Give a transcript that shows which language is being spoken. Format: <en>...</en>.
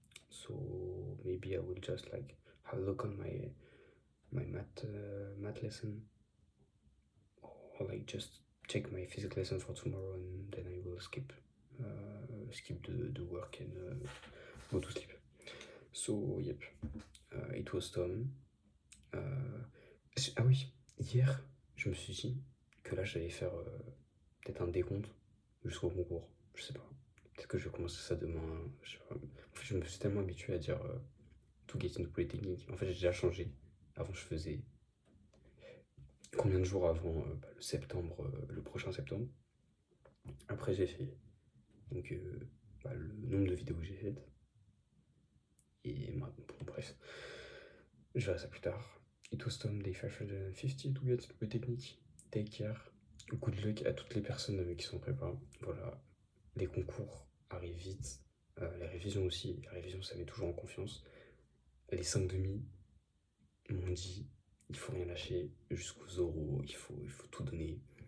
<en>So maybe I will just like have a look on my math lesson, or like just check my physics lesson for tomorrow, and then I will skip the work and go to sleep. So yep, it was Tom.</en> <fr>Ah oui, hier je me suis dit que là j'allais faire peut-être un décompte jusqu'au concours, je sais pas. Peut-être que je vais commencer ça demain, je sais pas. En fait, je me suis tellement habitué à dire</fr> <en>to get into Polytechnique.</en> <fr>En fait, j'ai déjà changé. Avant, je faisais combien de jours avant le prochain septembre. Après, j'ai fait donc le nombre de vidéos que j'ai faites. Et maintenant, bon, bref, je verrai ça plus tard.</fr> <en>It was Tom, day 550 to get into Polytechnique. Take care. Good luck</en> <fr>à toutes les personnes qui sont préparées. Voilà, les concours arrivent vite. Les révisions aussi. Les révisions, ça met toujours en confiance. Les 5 demi m'ont dit il faut rien lâcher jusqu'aux oraux, il faut tout donner.</fr>